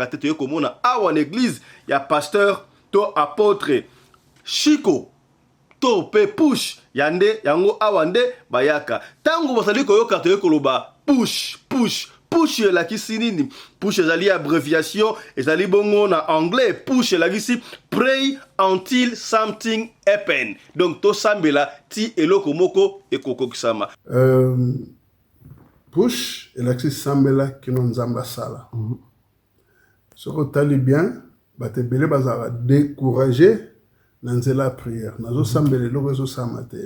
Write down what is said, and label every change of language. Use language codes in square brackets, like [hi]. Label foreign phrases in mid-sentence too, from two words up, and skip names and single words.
[ln] te toye komona awa na église ya pasteur to apôtre Chico to pe push yande yango awa nde bayaka tango basali koyoka toye koloba push elakisi nini push ezali abréviation ezali bongo na anglais push elakisi [en] pray until something happen [ln] donc tosambela ti eloko moko ekokokisama push elakisi sambela kino nzambe asala soko otali bien bato ebele bazalaka découragé na nzela ya prière nazosambela eloko ezosama te